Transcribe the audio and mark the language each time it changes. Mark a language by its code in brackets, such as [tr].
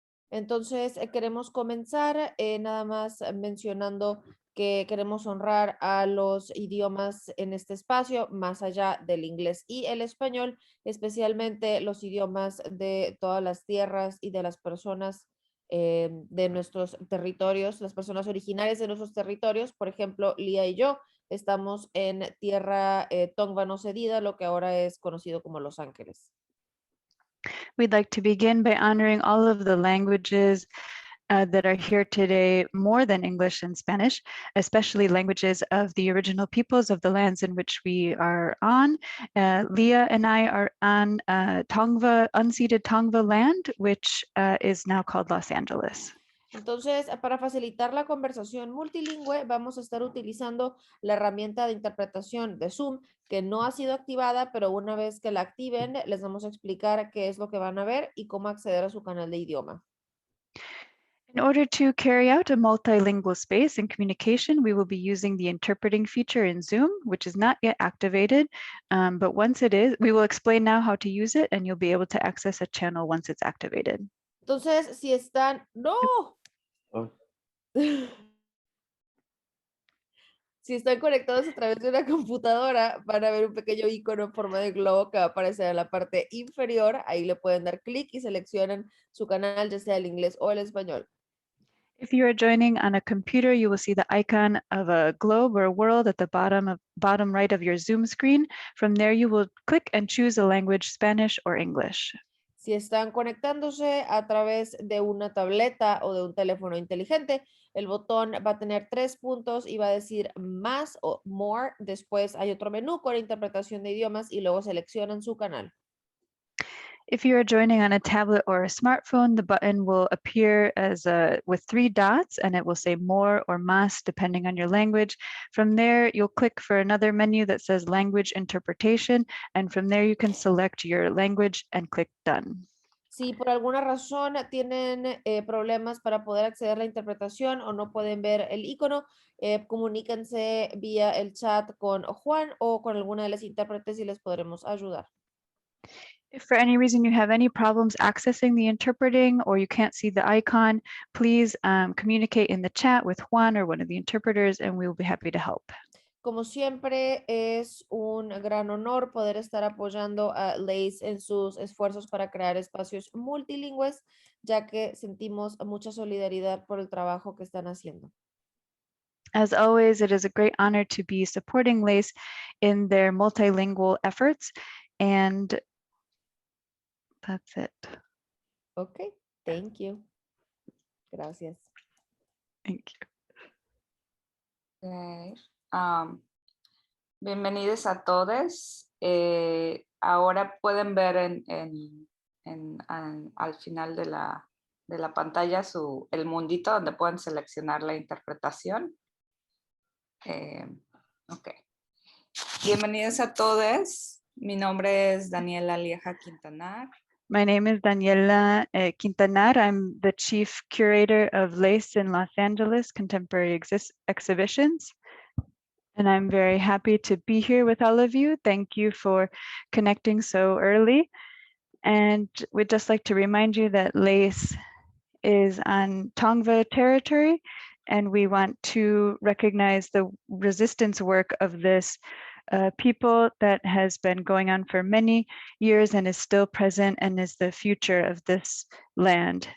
[es] Entonces, queremos comenzar nada más mencionando que queremos honrar a los idiomas en este espacio, más allá del inglés y el español, especialmente los idiomas de todas las tierras y de las personas de nuestros territorios, las personas originarias de nuestros territorios. Por ejemplo, Lía y yo estamos en tierra Tongva no cedida, lo que ahora es conocido como Los Ángeles. [en] We'd like to begin by honoring all of the languages that are here today, more than English and Spanish, especially languages of the original peoples of the lands in which we are on. Leah and I are on Tongva, unceded Tongva land, which is now called Los Angeles. [es] Entonces, para facilitar la conversación multilingüe, vamos a estar utilizando la herramienta de interpretación de Zoom, que no ha sido activada, pero una vez que la activen, les vamos a explicar qué es lo que van a ver y cómo acceder a su canal de idioma. [en] In order to carry out a multilingual space in communication, we will be using the interpreting feature in Zoom, which is not yet activated, but once it is, we will explain now how to use it, and you'll be able to access a channel once it's activated. [es] Entonces, si están... ¡No! Oh. Si están conectados a través de una computadora, van a ver un pequeño icono en forma de globo que va a aparecer en la parte inferior. Ahí le pueden dar clic y seleccionan su canal, ya sea el inglés o el español. [en] If you are joining on a computer, you will see the icon of a globe or a world at the bottom right of your Zoom screen. From there, you will click and choose a language, Spanish or English. [es] Si están conectándose a través de una tableta o de un teléfono inteligente, el botón va a tener 3 puntos y va a decir más o more. Después hay otro menú con interpretación de idiomas y luego seleccionan su canal. [en] If you are joining on a tablet or a smartphone, the button will appear as with 3 dots, and it will say more or más depending on your language. From there, you'll click for another menu that says language interpretation, and from there you can select your language and click done. [es] Si por alguna razón tienen problemas para poder acceder a la interpretación o no pueden ver el icono, comuníquense vía el chat con Juan o con alguna de las intérpretes y les podremos ayudar. [en] If for any reason you have any problems accessing the interpreting or you can't see the icon, please communicate in the chat with Juan or one of the interpreters, and we will be happy to help. [es] Como siempre, es un gran honor poder estar apoyando a Lace en sus esfuerzos para crear espacios multilingües, ya que sentimos mucha solidaridad por el trabajo que están haciendo. [en] As always, it is a great honor to be supporting Lace in their multilingual efforts, and that's it. Okay, thank you. Gracias. Thank you. [es] Okay. Bienvenidos a todos. Ahora pueden ver al final de la pantalla el mundito donde pueden seleccionar la interpretación. Ok. Bienvenidos a todos. Mi nombre es Daniela Lieja Quintanar. [en] My name is Daniela Quintanar. I'm the chief curator of Lace in Los Angeles Contemporary Exhibitions. And I'm very happy to be here with all of you. Thank you for connecting so early. And we'd just like to remind you that Lace is on Tongva territory, and we want to recognize the resistance work of this people that has been going on for many years and is still present and is the future of this land.